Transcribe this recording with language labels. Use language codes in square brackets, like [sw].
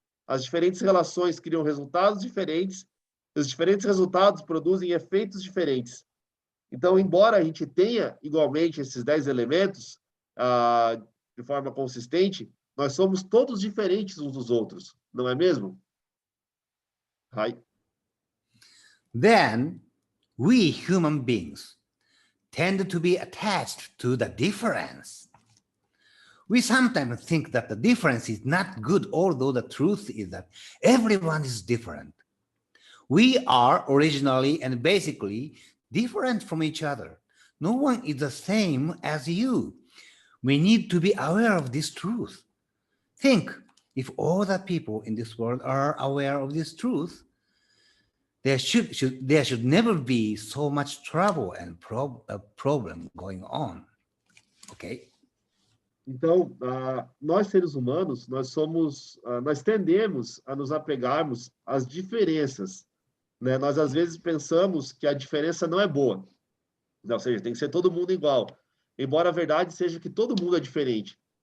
[pt] As diferentes relações criam resultados diferentes, os diferentes resultados produzem efeitos diferentes. Então, embora a gente tenha igualmente esses 10 elementos de forma consistente, nós somos todos diferentes uns dos outros, não é mesmo? Hi. [en] Then, we human beings tend to be attached to the difference. We sometimes think that the difference is not good, although the truth is that everyone is different. We are originally and basically different from each other. No one is the same as you. We need to be aware of this truth. Think, if all the people in this world are aware of this truth, there should never be so much trouble and problem going on. Okay? [pt] Então, nós seres humanos, nós tendemos a nos apegarmos às diferenças, né? Nós às vezes pensamos que a diferença não é boa, ou seja, tem que ser todo mundo igual, embora a verdade seja que todo mundo é diferente.